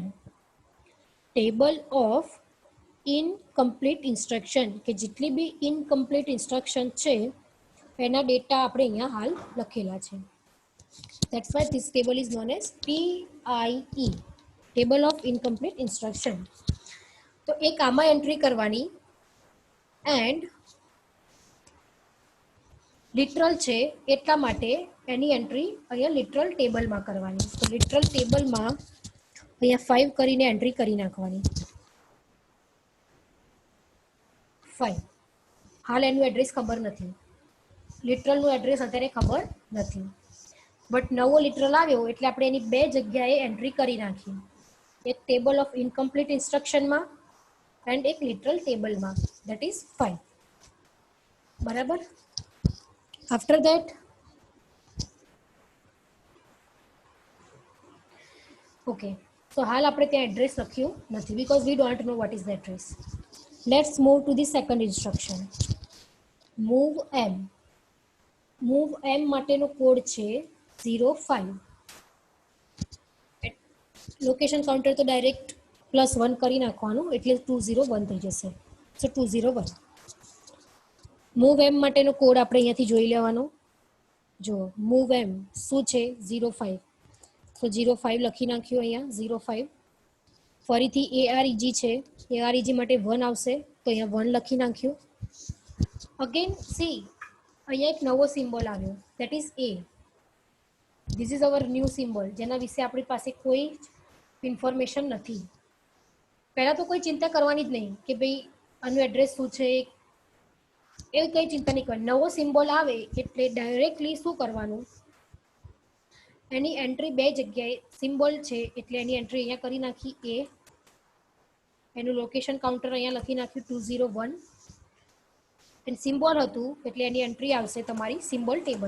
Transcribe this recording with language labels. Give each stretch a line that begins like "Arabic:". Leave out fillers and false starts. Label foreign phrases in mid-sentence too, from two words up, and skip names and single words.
English: Table of incomplete instruction,
Gujarati: કે જેટલી બી
English: incomplete instruction
Gujarati: છે એના ડેટા આપણે અહીંયા હાલ લખેલા છે.
English: That's why this table is known as TIE, table of incomplete instruction.
Gujarati: તો એક આમાં એન્ટ્રી કરવાની,
English: and literal
Gujarati: છે એટલા માટે એની એન્ટ્રી અહીંયા
English: literal tableમાં
Gujarati: કરવાની. તો
English: literal tableમાં
Gujarati: અહીંયા 5 કરીને એન્ટ્રી કરી નાખવાની. 5 હાલ એનું એડ્રેસ ખબર નથી,
English: literalનું address
Gujarati: અત્યારે ખબર નથી, બટ નવો લિટરલ આવ્યો એટલે આપણે એની 2 જગ્યાએ એન્ટ્રી કરી નાખી, એક
English: table of incomplete instructionમાં
Gujarati: એન્ડ એક
English: literal tableમાં, that is 5. બરાબર. After that okay, so
Gujarati: હાલ આપણે ત્યાં એડ્રેસ લખ્યું નથી
English: because we don't know what is the address. Let's move to the second instruction, move m. move m
Gujarati: માટેનો કોડ છે 05.
English: location counter
Gujarati: તો ડાયરેક્ટ +1 કરી નાખવાનું એટલે 201 થઈ જશે. સો 201.
English: move m
Gujarati: માટેનો કોડ આપણે અહીંયાથી જોઈ લેવાનો. જો
English: move m
Gujarati: શું છે 05, તો 05 લખી નાખ્યું અહીંયા 05. ફરીથી AREG છે, AREG માટે 1 આવશે તો અહીંયા 1 લખી નાખ્યું. અગેન સી અહીંયા એક નવો સિમ્બોલ આવ્યો,
English: that is A. This is our new symbol,
Gujarati: જેના વિશે આપણી પાસે કોઈ ઇન્ફોર્મેશન નથી. પહેલાં તો કોઈ ચિંતા કરવાની જ નહીં કે ભાઈ આનું એડ્રેસ શું છે, એવી કંઈ ચિંતા નહીં કરવાની. નવો સિમ્બોલ આવે એટલે ડાયરેક્ટલી શું કરવાનું, એની એન્ટ્રી 2 જગ્યાએ, સિમ્બોલ છે એટલે એની એન્ટ્રી અહીંયા કરી નાખી A, એનું
English: location counter
Gujarati: અહીંયા લખી નાખ્યું 201,
English: and symbol
Gujarati: હતું એટલે એની એન્ટ્રી આવશે તમારી
English: symbol tableમાં.